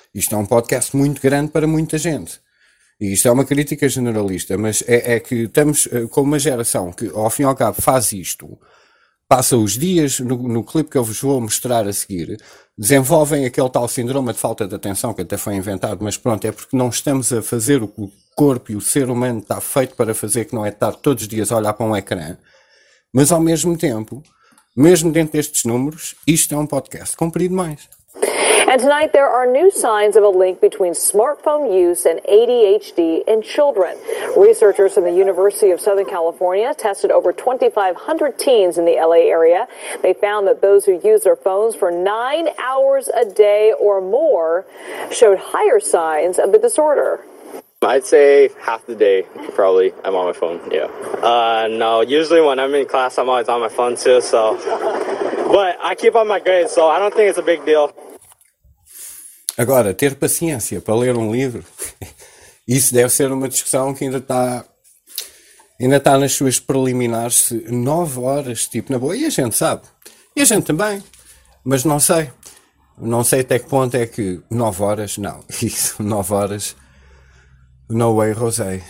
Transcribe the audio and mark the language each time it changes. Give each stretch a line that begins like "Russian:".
Portuguese: Isto é um podcast muito grande para muita gente. E isto é uma crítica generalista, mas é que estamos com uma geração que, ao fim e ao cabo, faz isto, passa os dias, no clipe que eu vos vou mostrar a seguir, desenvolvem aquele tal síndrome de falta de atenção, que até foi inventado, mas pronto, é porque não estamos a fazer o que o corpo e o ser humano está feito para fazer, que não é estar todos os dias a olhar para um ecrã. Mas, ao mesmo tempo, mesmo dentro destes números, isto é um podcast comprido mais.
English: And tonight there are new signs of a link between smartphone use and ADHD in children. Researchers from the University of Southern California tested over 2,500 teens in the LA area. They found that those who used their phones for 9 hours a day or more showed higher signs of the disorder. I'd say half the day, probably, I'm on my phone, yeah. No, usually when I'm in class, I'm always on my phone too, so. But I keep on my grades, so I don't think it's a big deal.
Portuguese: Agora, ter paciência para ler um livro, isso deve ser uma discussão que ainda está nas suas preliminares, 9 horas, tipo, na boa, e a gente sabe, e a gente também, mas não sei até que ponto é que 9 horas, não, isso, 9 horas,
English: no way,
Portuguese: Rosé.